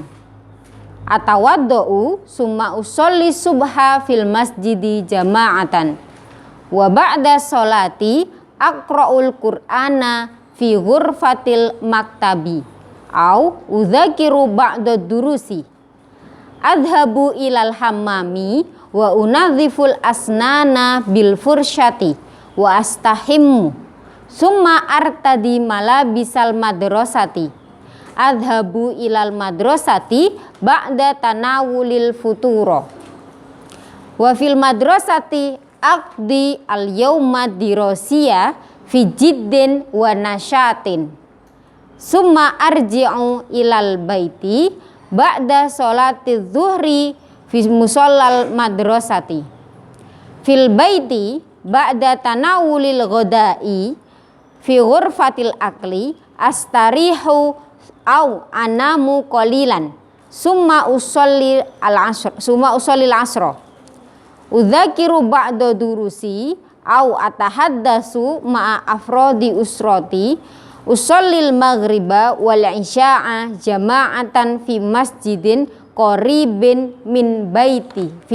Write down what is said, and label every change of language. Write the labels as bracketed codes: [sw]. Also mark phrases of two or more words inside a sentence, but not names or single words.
[ar] أتوضأ ثم أصلي الصبح في المسجد جماعة وبعد الصلاة أقرأ القرآن في غرفة المكتب أو أذاكر بعد دروسي أذهب إلى الحمام و أنظف الأسنان بالفرشاة وأستحم ثم أرتدي ملابس المدرسة أذهب إلى المدرسة بعد تناول الفطور و في المدرسة أقضي اليوم الدراسي في جد ونشاط ثم أرجع إلى ال بيت بعد صلاة الظهر في مصلى المدرسة في البيت بعد تناول الغداء في غرفة الأكل أستريح أو أنام قليلا ثم أصلي العصر أذاكر بعد دروسي أو أتحدث مع أفراد أسرتي أصلي المغرب والعشاء جماعة في مسجد قريب من بيتي